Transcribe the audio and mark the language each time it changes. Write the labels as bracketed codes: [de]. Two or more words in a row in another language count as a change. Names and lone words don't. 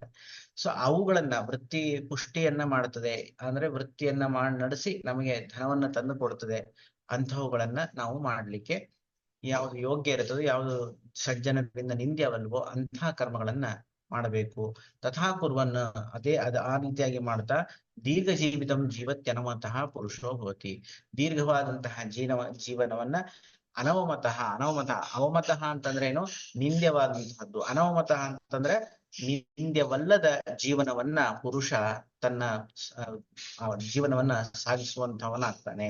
[kn] ಸೊ ಅವುಗಳನ್ನ, ವೃತ್ತಿ ಪುಷ್ಟಿಯನ್ನ ಮಾಡ್ತದೆ ಅಂದ್ರೆ ವೃತ್ತಿಯನ್ನ ನಡೆಸಿ ನಮಗೆ ಧನವನ್ನ ತಂದು ಕೊಡ್ತದೆ, ಅಂತಹವುಗಳನ್ನ ನಾವು ಮಾಡ್ಲಿಕ್ಕೆ ಯಾವುದು ಯೋಗ್ಯ ಇರುತ್ತದೋ, ಯಾವುದು ಸಜ್ಜನರಿಂದ ನಿಂದ್ಯವಲ್ವೋ ಅಂತಹ ಕರ್ಮಗಳನ್ನ ಮಾಡಬೇಕು. [sa] ತಥಾ ಕುರ್ವನ್, [kn] ಆ ರೀತಿಯಾಗಿ ಮಾಡ್ತಾ [sa] ದೀರ್ಘ ಜೀವಿತಂ ಜೀವತ್ಯನವತಃ ಪುರುಷೋ ಭವತಿ. [kn] ದೀರ್ಘವಾದಂತಹ ಜೀವನವನ್ನ ಅವಮತಃ ಅಂತಂದ್ರೆ ಏನು? ನಿಂದ್ಯವಾದಂತಹದ್ದು. ಅನವಮತಃ ಅಂತಂದ್ರೆ ನಿಂದ್ಯವಲ್ಲದ ಜೀವನವನ್ನ ಪುರುಷ ತನ್ನ ಜೀವನವನ್ನ ಸಾಗಿಸುವಂತವನಾಗ್ತಾನೆ.